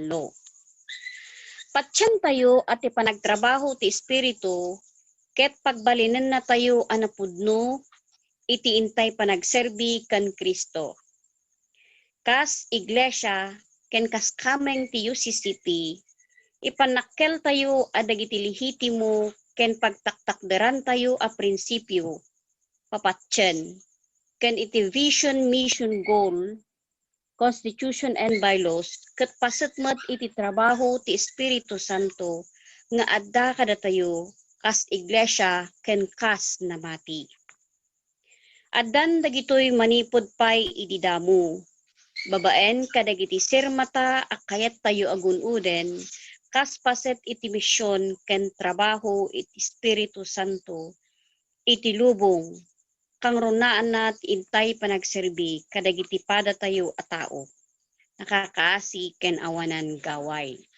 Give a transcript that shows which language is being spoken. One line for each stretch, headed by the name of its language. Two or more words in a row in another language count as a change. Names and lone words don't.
Iloko: Patsyem tayo at ipanagtrabaho ti Espiritu, ket pagbalinan na tayo anapudno, iti intay panagserbi kan Kristo. Kas iglesia, ken kas kameng ti UCCP, ipanakkel tayo adagiti lihitimo ken pagtaktakderan tayo a prinsipyo, papatyen, ken iti vision, mission, goal, constitution and bylaws, ket pasetmet iti trabaho ti Espiritu Santo nga adda kada tayo kas iglesia ken kas namati. Addan dagitoy manipod pay idi damo, babaen kadagiti sirmata akayat tayo agunuden, kas paset iti misyon ken trabaho iti Espiritu Santo, iti lubong, kang runaan nat intay panagserbi kadagiti pada tayo a tao, nakakaasi ken awanan gaway.